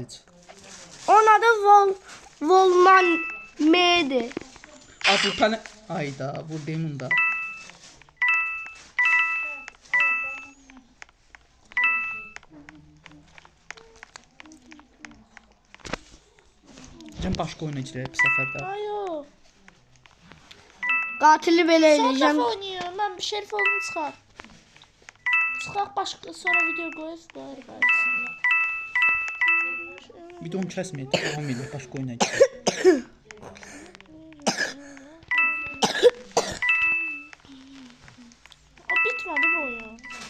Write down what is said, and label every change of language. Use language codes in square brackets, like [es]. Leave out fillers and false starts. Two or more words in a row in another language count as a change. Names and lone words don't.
[az] Onun adı Volman M'di. [tr] Bu tane... [az] Ayda, vurdum onu da. Can başka oyuna girək bu səfər də. Ayo. Katili belə [tr] Son [az] eləyəcəm. [tr] defa oynuyorum. Ben bir şerif oldum çıkar. Çıkar başka sonra video koyarız. [az] Videonu kəsməyək, davam edək, başqa oyuna girək. [tr] O bitmedi bu oyun.